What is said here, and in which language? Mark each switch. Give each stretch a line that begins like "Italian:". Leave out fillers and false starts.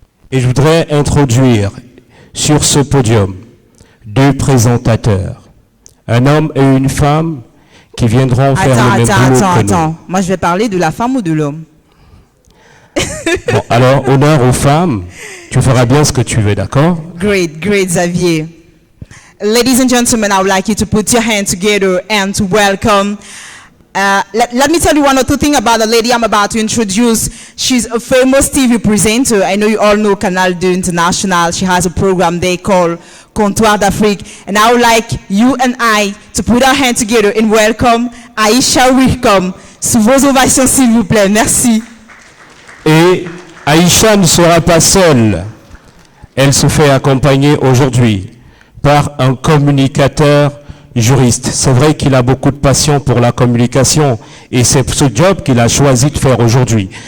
French: Et je voudrais introduire sur ce podium 2 présentateurs, un homme et une femme qui viendront faire le même boulot que nous. Attends. Moi, je vais parler de la femme ou de l'homme? Bon, alors, honneur aux femmes, tu feras bien ce que tu veux, d'accord?
English: Great, Xavier. Ladies and gentlemen, I would like you to put your hands together and to welcome. Let me tell you one or two things about the lady I'm about to introduce. She's a famous TV presenter. I know you all know Canal 2 International. She has a program they call Comptoir d'Afrique. And I would like you and I to put our hands together and welcome Aïcha Wickham.
French: Sous vos ovations, s'il vous plaît. Merci. Et Aïcha ne sera pas seule. Elle se fait accompagner aujourd'hui par un communicateur juriste. C'est vrai qu'il a beaucoup de passion pour la communication et c'est ce job qu'il a choisi de faire aujourd'hui.